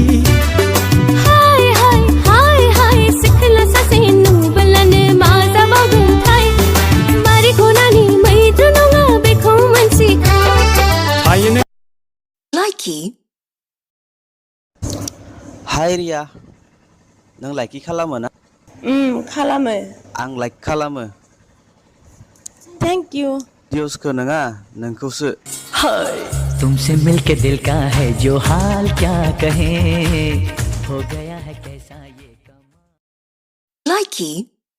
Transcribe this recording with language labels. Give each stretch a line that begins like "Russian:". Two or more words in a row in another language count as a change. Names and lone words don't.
Bodo: हाय हाय हाय हाय सिख्ला सासे नुबोलानो मा जाबावगोनथाय बारि खनानि मैद्रु नङा बेखौ मोनथिखा हायनो Likey हाय रिया नों लाइकि खालामो ना खालामो आं लाइक खालामो
English: thank you
Bodo: दिउसखौ नङा नोंखौसो
Hindi: तुमसे मिलके दिल का है जो हाल क्या कहे हो गया है कैसा ये Likey